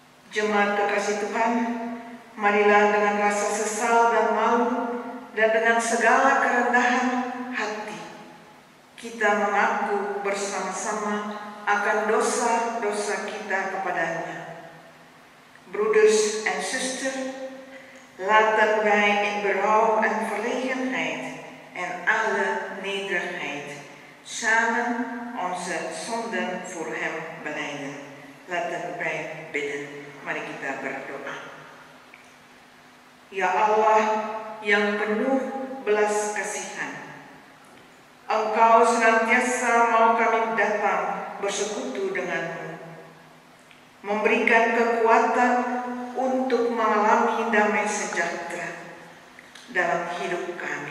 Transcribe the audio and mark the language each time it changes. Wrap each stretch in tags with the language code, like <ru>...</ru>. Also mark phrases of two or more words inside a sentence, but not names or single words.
<id>Jemaat kekasih Tuhan, marilah dengan rasa sesal dan malu dan dengan segala kerendahan hati kita mengaku bersama-sama akan dosa-dosa kita kepadanya.</id> <nl>Broeders en zusters, laten wij in berouw en verlegenheid en alle nederigheid samen onze zonden voor hem belijden. Laten wij bidden.</nl> <id>Mari kita berdoa. Ya Allah yang penuh belas kasihan, Engkau senantiasa mau kami datang bersekutu denganmu, memberikan kekuatan untuk mengalami damai sejahtera dalam hidup kami.</id>